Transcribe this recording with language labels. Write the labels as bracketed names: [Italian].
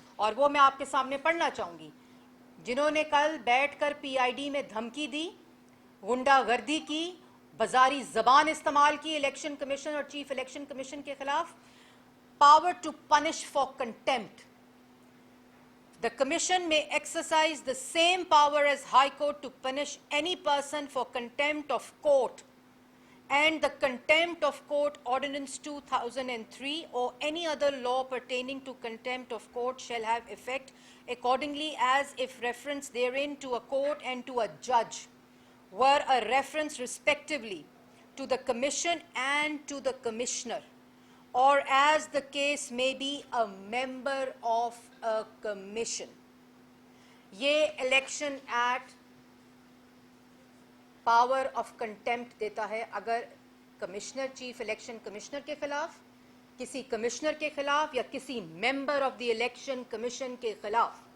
[Hindi] और वो मैं आपके सामने पढ़ना चाहूंगी। जिन्होंने कल बैठकर पीआईडी में धमकी दी, गुंडागर्दी की, बाजारी जबान इस्तेमाल की इलेक्शन कमीशन और चीफ इलेक्शन कमीशन के खिलाफ, [English] Power to punish for contempt. The Commission may exercise the same power as High Court to punish any person for contempt of court and the Contempt of Court Ordinance 2003 or any other law pertaining to contempt of court shall have effect accordingly as if reference therein to a court and to a judge were a reference respectively to the Commission and to the Commissioner, or as the case may be a member of a commission. [Hindi] ये election act [English] power of contempt [Hindi] देता है अगर commissioner, chief election commissioner के खिलाफ, किसी commissioner के खिलाफ या किसी [English] member of the election commission [Hindi] के खिलाफ।